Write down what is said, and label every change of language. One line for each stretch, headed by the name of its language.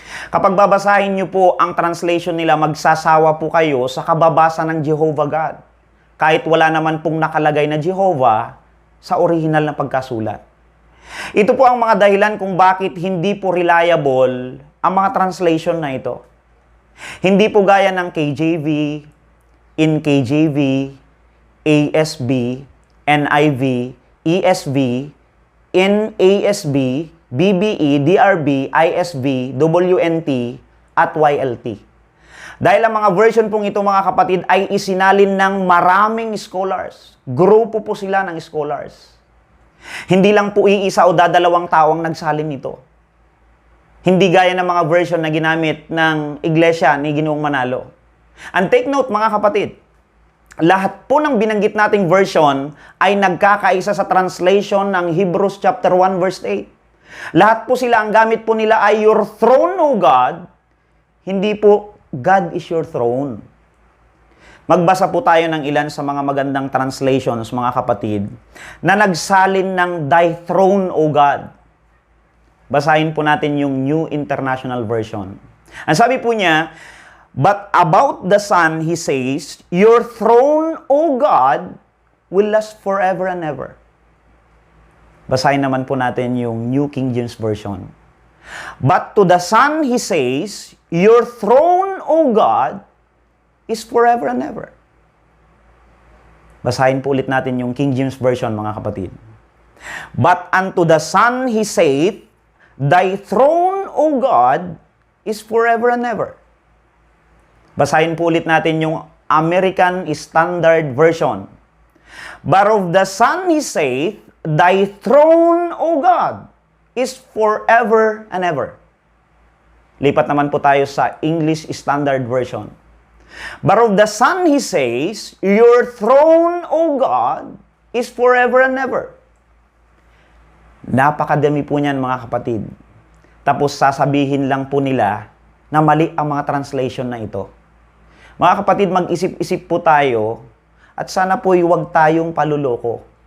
Filipino: Kapag babasahin niyo po ang translation nila, magsasawa po kayo sa kababasa ng Jehovah God. Kahit wala naman pong nakalagay na Jehovah sa original na pagkasulat. Ito po ang mga dahilan kung bakit hindi po reliable ang mga translation na ito. Hindi po gaya ng KJV, NKJV, ASB, NIV, ESV, NASB, BBE, DRB, ISV, WNT, at YLT. Dahil ang mga version pong ito mga kapatid ay isinalin ng maraming scholars. Grupo po sila ng scholars. Hindi lang po iisa o dadalawang tao ang nagsalin nito. Hindi gaya ng mga version na ginamit ng Iglesia ni Ginoong Manalo.
English: And take note
Filipino: mga kapatid, lahat po ng binanggit nating version ay nagkakaisa sa translation ng Hebrews chapter 1 verse 8. Lahat po sila, ang gamit po nila ay
English: your throne, O God.
Filipino: Hindi po
English: God is your throne.
Filipino: Magbasa po tayo ng ilan sa mga magandang translations, mga kapatid, na nagsalin ng
English: Thy throne, O God.
Filipino: Basahin po natin yung New International Version. Ang sabi po niya,
English: but about the Son, he says, your throne, O God, will last forever and ever.
Filipino: Basahin naman po natin yung New King James Version.
English: But to the Son, he says, your throne, O God, is forever and ever.
Filipino: Basahin po ulit natin yung King James Version, mga kapatid.
English: But unto the Son he saith, thy throne, O God, is forever and ever.
Filipino: Basahin po ulit natin yung American Standard Version.
English: But of the Son he saith, thy throne, O God, is forever and ever.
Filipino: Lipat naman po tayo sa English Standard Version.
English: But of the Son he says, your throne, O God, is forever and ever.
Filipino: Napakadami po niyan mga kapatid. Tapos sasabihin lang po nila na mali ang mga translation na ito. Mga kapatid, mag-isip-isip po tayo at sana po huwag tayong paluloko.